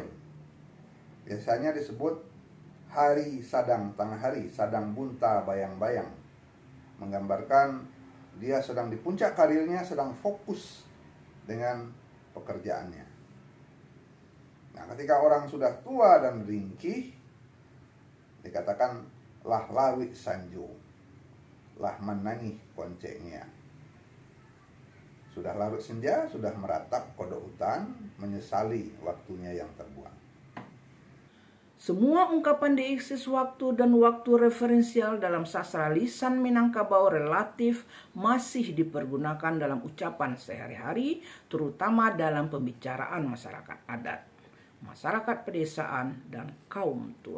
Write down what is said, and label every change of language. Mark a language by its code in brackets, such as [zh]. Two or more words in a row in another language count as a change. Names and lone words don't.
[id] Biasanya disebut [min] hari sadang tengah hari, sadang bunta bayang-bayang. [id] Menggambarkan dia sedang di puncak karirnya, sedang fokus dengan pekerjaannya. Nah, ketika orang sudah tua dan ringkih, dikatakan [min] lah lawi sanjo, lah menangih koncengnya. [id] Sudah larut senja, sudah meratap kodok hutan, menyesali waktunya yang terbuang. Semua ungkapan deiksis waktu dan waktu referensial dalam sastra lisan Minangkabau relatif masih dipergunakan dalam ucapan sehari-hari, terutama dalam pembicaraan masyarakat adat, masyarakat pedesaan, dan kaum tua.